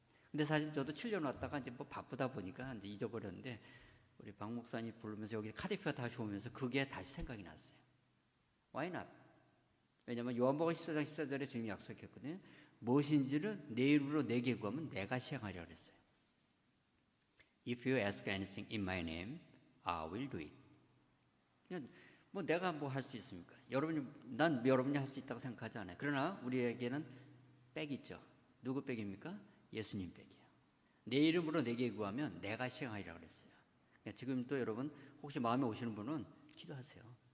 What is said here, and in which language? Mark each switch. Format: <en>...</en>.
<ko>근데 사실 저도 7년 왔다가 이제 뭐 바쁘다 보니까 이제 잊어버렸는데 우리 박 목사님 부르면서 여기 카디프가 다시 오면서 그게 다시 생각이 났어요.</ko> <en>Why not?</en> <ko>왜냐하면 요한복음 14장 14절에 주님이 약속했거든요. 무엇인지를 내 이름으로 내게 구하면 내가 시행하리라 그랬어요.</ko> <en>If you ask anything in my name, I will do it.</en> <ko>그냥 뭐 내가 뭐 할 수 있습니까? 난 여러분이 할 수 있다고 생각하지 않아요. 그러나 우리에게는 백이 있죠. 누구 백입니까? 예수님 백이에요. 내 이름으로 내게 구하면 내가 시행하리라 그랬어요. 그러니까 지금도 여러분 혹시 마음에 오시는 분은 기도하세요.</ko>